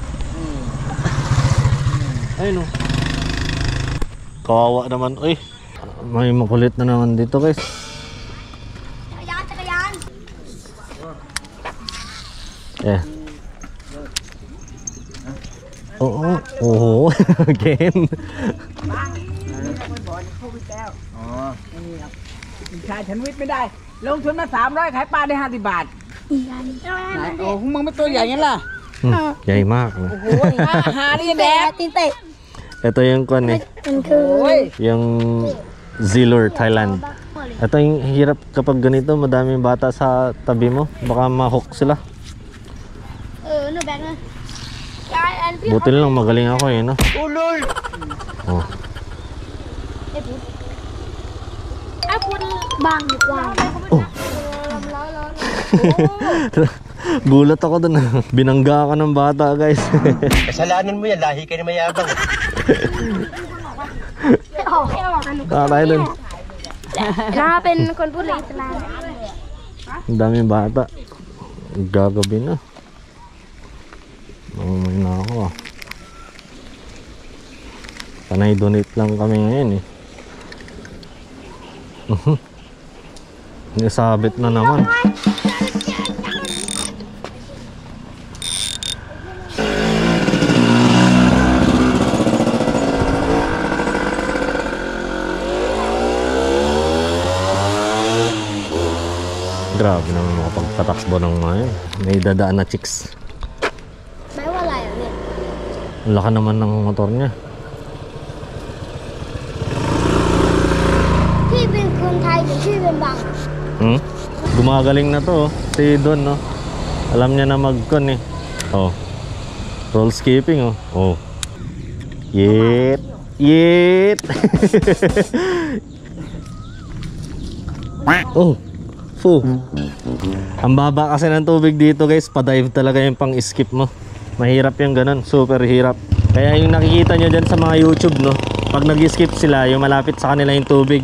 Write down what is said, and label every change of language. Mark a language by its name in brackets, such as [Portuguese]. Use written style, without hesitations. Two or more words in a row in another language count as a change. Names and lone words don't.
[Filipino] Ayun, oh. Kawawa naman. Uy, may makulit na naman dito, guys. [English] Yeah. [Filipino] Oo. Oo. Again. [Thai] ขายฉันวิทย์ไม่ได้ลงทุนมา300ขายปลาได้50 บาทโอ้มึงไม่ตัวใหญ่งั้นล่ะ ใหญ่มากนะ โอ้โหหาได้ยังแดก [Filipino] Ito yung kwan eh. โอ้ย Yung Zilur, Thailand. Ito yung hirap kapag ganito, madaming bata sa tabi mo. Baka ma-hook sila. Buti lang magaling ako eh, no? Ulol! Oh. Oh. Gulat ako dun. Binangga ako ng bata, guys. Kasalanan mo yan, lahi ka na mayabang. Tayo dun. [Thai] แล้วเป็นคนพูดเลยอิสลาม [Filipino] Ang daming bata. Gagabi na. Mamay na ako ah. Panay donate lang kami ngayon eh. Nisabit na naman. Grabe naman makapagpatakbo ng mga yun. May dadaan na chicks. [Thai] แปลว่าอะไรอ่ะเนี่ย [Filipino] Ang laki naman ng motor niya. [Thai] พี่เป็นคนไทยหรือพี่เป็นบัง [Filipino] Gumagaling na to oh. Si Don no. Alam niya na mag-con eh. Oh. [English] Roll skipping [Filipino] oh. Oh. Yet. Yet. Oh. Fu. Ang baba kasi ng tubig dito guys, pa-dive talaga yung pang-skip mo. Mahirap yung ganun, super hirap. Kaya yung nakikita nyo dyan sa mga YouTube no, pag nag-skip sila, yung malapit sa kanila yung tubig.